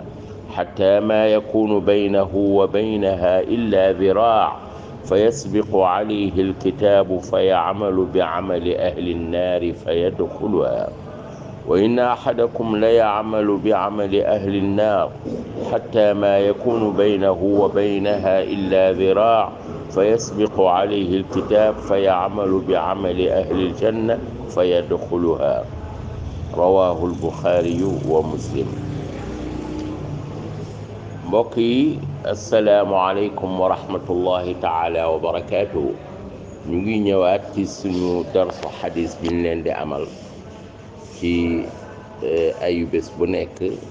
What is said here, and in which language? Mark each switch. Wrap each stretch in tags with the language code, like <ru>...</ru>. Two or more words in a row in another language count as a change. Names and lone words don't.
<ar>حتى ما يكون بينه وبينها إلا ذراع، فيسبق عليه الكتاب فيعمل بعمل أهل النار فيدخلها، وإن أحدكم ليعمل بعمل أهل النار حتى ما يكون بينه وبينها إلا ذراع، فيسبق عليه الكتاب فيعمل بعمل أهل الجنة فيدخلها. رواه البخاري ومسلم.</ar> <wo>mbokk yi</wo> <ar>السلام عليكم ورحمة الله تعالى وبركاته.</ar> <wo>ñu ngi ñëwaat ci suñu darsu xadis bi ñu leen di amal ci ayu bés bu nekk.</wo>